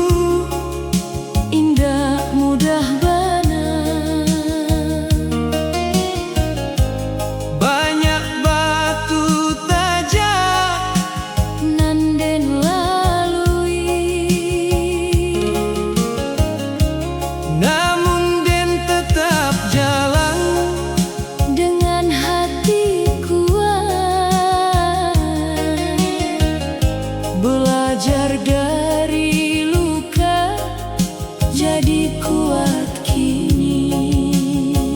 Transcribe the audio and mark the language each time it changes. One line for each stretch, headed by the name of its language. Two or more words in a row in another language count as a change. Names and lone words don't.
Minangkabau: Indah mudah bana, banyak batu tajam nan den lalui. namun den tetap jalan
Indonesian: Dengan hati kuat, belajar dari luka jadi kuat kini.